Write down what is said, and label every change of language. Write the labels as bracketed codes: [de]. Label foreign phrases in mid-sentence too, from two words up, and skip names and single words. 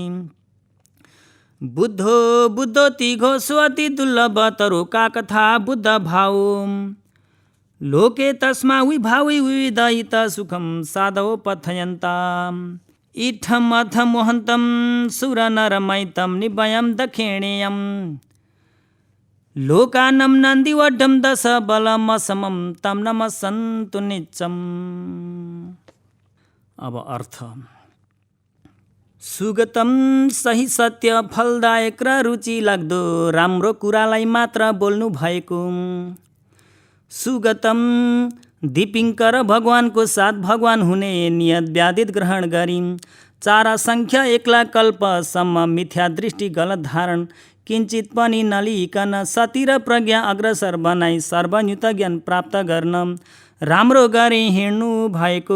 [pi] बुद्धोति घोषवति दुर्लभतरो का कथा बुद्ध भावो लोके तस्मा विभावि विविधयित सुखं साधवो पथयन्ताम् इत्थम् अथ मोहन्तं सुरनरमयितं निभयं दक्षिणेयं लोकानं नन्दिवड्ढं दशबलमसमं तं नमस्सन्तु नित्यम्। [ne] अब अर्थ। सुगतम सही सत्य फलदायक र रुचि लाग्दो राम्रो कुरालाई मात्र बोल्नु भएको। सुगतम दीपिङ्कर भगवानको साथ भगवान हुने नियत व्याधित ग्रहण गरी 4 सङ्ख्या 1 लाख कल्पसम्म मिथ्या दृष्टि गलत धारण किञ्चित पनि नलिकन सती र प्रज्ञा अग्रसर बनाई सर्वयुक्त ज्ञान प्राप्त गर्न राम्रो गरी हिँड्नु भएको।